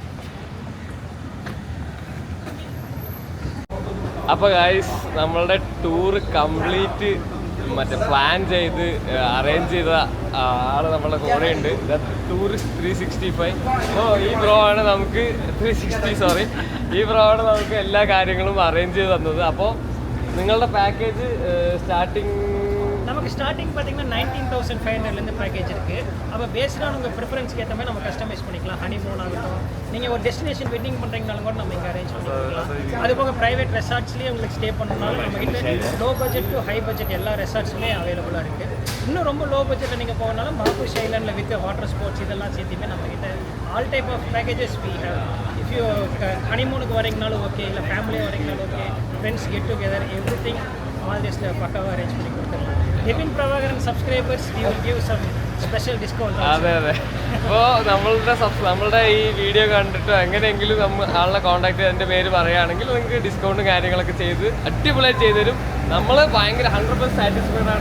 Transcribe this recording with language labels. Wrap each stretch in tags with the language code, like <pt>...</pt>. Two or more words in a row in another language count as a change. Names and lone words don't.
<ml>അപ്പോൾ ഗൈസ് നമ്മളുടെ ടൂറ്</ml> <en>complete plan</en> <ml>ചെയ്ത് അറേഞ്ച് ചെയ്ത ആൾ നമ്മുടെ കൂടെ ഉണ്ട്. ടൂറിസ്റ്റ് 365. അപ്പോൾ ഈ ബ്രോ ആണ് നമുക്ക് 360 സോറി ഈ ബ്രോ ആണ് നമുക്ക് എല്ലാ കാര്യങ്ങളും അറേഞ്ച് ചെയ്ത് തന്നത്. അപ്പോൾ നിങ്ങളുടെ പാക്കേജ്</ml> <ta>நமக்கு ஸ்டார்டிங் பார்த்தீங்கன்னா 19,500 பேக்கேஜ் இருக்குது. அப்போ பேஸ்டான உங்கள் ப்ரிஃபரன்ஸ்க்கு ஏற்ற மாதிரி நம்ம கஸ்டமைஸ் பண்ணிக்கலாம். ஹனிமூன் ஆகட்டும், நீங்கள் ஒரு</ta> <en>destination wedding</en> <ta>பண்ணுறீங்கனாலும் கூட நம்ம இங்கே அரேஞ்ச் பண்ணிக்கலாம். அது போக</ta> <en>private resorts</en> <ta>உங்களுக்கு ஸ்டே பண்ணணும்னாலும் நம்மகிட்ட</ta> <en>low budget to high budget</en> <ta>எல்லா ரெசார்ட்ஸ்லேயும் அவைலபிளாக இருக்குது. இன்னும் ரொம்ப லோ பட்ஜெட்டில் நீங்கள் போகனாலும் பாபுஷ் ஐலாண்டில் விற்க</ta> <en>water sports</en> <ta>இதெல்லாம் சேர்த்துமே நம்மகிட்ட</ta> <en>all type of packages we have. if you</en> <ta>ஹனிமூனுக்கு வரீங்கனாலும் ஓகே, இல்லை ஃபேமிலியாக வரீங்கனாலும் ஓகே,</ta> <en>friends get together every thing</en> <ta>மால்தீவ்ஸில் பக்காவாக அரேஞ்ச் பண்ணி கொடுத்துருலாம்.</ta> <en>നിവിൻ പ്രഭാകരൻ subscribers we will give some special discount.</en> <ml>അതെ. അപ്പോൾ നമ്മളുടെ ഈ വീഡിയോ കണ്ടിട്ടോ എങ്ങനെയെങ്കിലും ആളെ കോൺടാക്ട് ചെയ്ത് എൻ്റെ പേര് പറയുകയാണെങ്കിൽ നിങ്ങൾക്ക് ഡിസ്കൗണ്ടും കാര്യങ്ങളൊക്കെ ചെയ്ത് അടിപൊളിയായിട്ട് ചെയ്തു തരും. നമ്മൾ ഭയങ്കര 100% സാറ്റിസ്ഫൈഡ് ആണ്.</ml>